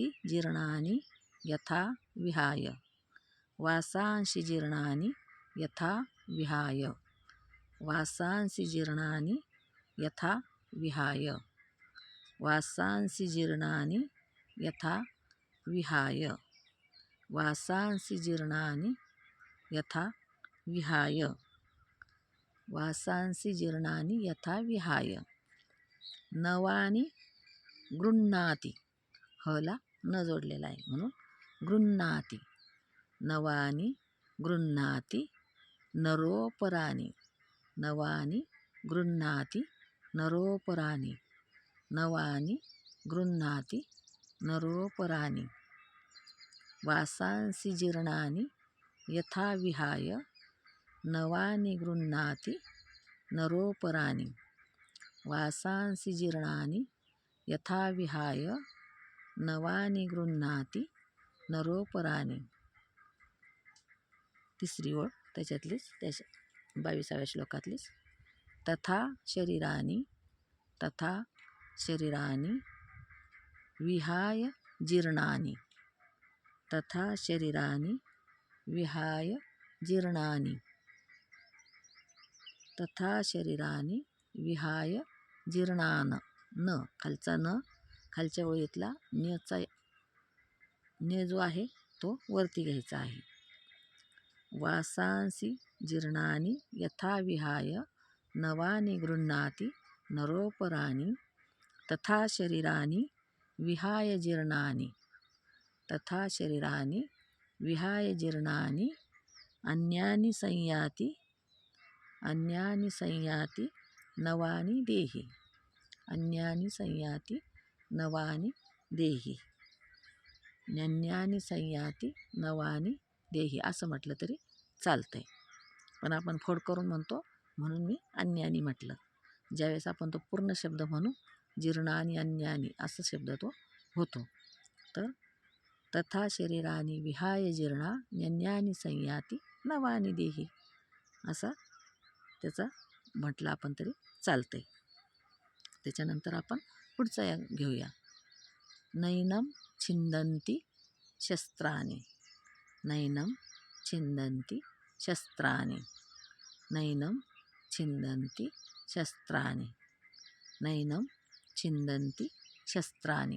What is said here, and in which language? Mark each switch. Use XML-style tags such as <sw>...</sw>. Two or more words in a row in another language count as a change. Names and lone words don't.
<sa>जीर्णानि यथा विहाय, वासांसि जीर्णानि यथा विहाय, वासांसि जीर्णानि यथा विहाय, वासांसि जीर्णानि यथा विहाय, वासांसि जीर्णानि यथा विहाय, वासांसि जीर्णानि यथा विहाय. नवानि गृह्णाति,</sa> <mr>हला न जोडलेला आहे म्हणून</mr> <sa>गृह्णाति, नवानि गृह्णाति नरोपराणि, नवानि गृह्णाति नरोपराणि, नवानि गृह्णाति नरोपराणि. वासांसि जीर्णानि यथा विहाय, नवानि गृह्णाति नरोपराणि, वासांसि जीर्णानि यथा विहाय, नवानि गृह्णाति नरोपराणि.</sa> <mr>तिसरी ओळ त्याच्यातलीच, त्या 22व्या श्लोकातलीच.</mr> <sa>तथा शरीरानि, तथा शरीरानि विहाय जीर्णानि, तथा शरीरानि विहाय जीर्णानि, तथा शरीरानि विहाय जीर्णान. न,</sa> <mr>खालचा न, खालच्या ओळीतला न जो आहे तो वरती घ्यायचा आहे.</mr> <sa>वासांसि जीर्णानि यथा विहाय, नवानि गृह्णाति नरोपराणि, तथा शरीरानि विहाय जीर्णानि, तथा शरीरानि विहाय जीर्णानि अन्यानि संयाति अन्यानि संयाति नवानि देहि. अन्यानि संयाति नवानि देहि. अन्यानि संयाति नवानि देहि</sa> <mr>असं म्हटलं तरी चालतंय, पण आपण फोड करून म्हणतो म्हणून मी अन्यानी म्हटलं. ज्यावेळेस आपण तो पूर्ण शब्द म्हणू</mr> <sa>जीर्णानि अन्यानी</sa> <mr>असं शब्द तो होतो. तर</mr> <sa>तथा शरीरानी विहाय जीर्णा अन्यानी संयाती नवानी देही</sa> <mr>असा त्याचा म्हटलं आपण तरी चालतंय. त्याच्यानंतर आपण पुढचा घेऊया.</mr> <sa>नैनम छिंदंती शस्त्राणि. नैनम छिंदंती शस्त्राणि. नैनम छिंदंती शस्त्राणि. नैनम छिंदंती शस्त्राणि.</sa>